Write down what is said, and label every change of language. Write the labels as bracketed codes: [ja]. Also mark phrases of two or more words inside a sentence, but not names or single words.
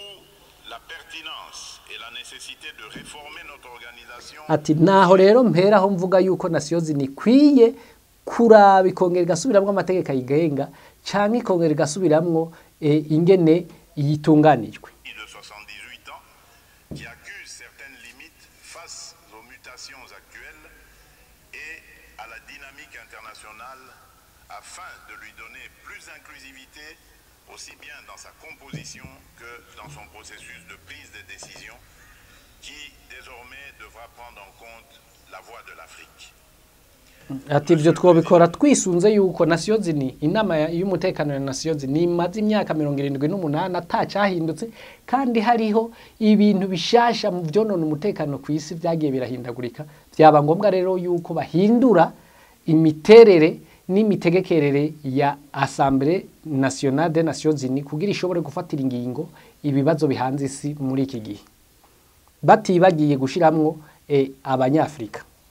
[rn] Ati naho rero mperaho mvuga yuko Nations Unies ikwiye kuraba ikongera igasubiramwo amategeko ayigenga canke ikongera igasubiramwo ingene yitunganijwe. [fr] Qui accuse certaines limites face aux mutations actuelles et à la dynamique internationale afin de lui donner plus d'inclusivité aussi bien dans sa composition que dans son processus de prise de décision qui désormais devra prendre en compte la voix de l'Afrique. [rn] Ati ivyo twobikora twisunze yuko Nations Unies inama y'umutekano ya Nations Unies imaze imyaka 78 atacahindutse kandi hariho ibintu bishasha mu vyonona umutekano ku isi byagiye birahindagurika. Byaba ngombwa rero yuko bahindura imiterere n'imitegekerere ya Assemblée Nationale des Nations Unies kugira ishobore gufatira ingingo ibibazo bihanze isi muri iki gihe batibagiye gushiramwo abanyafrika.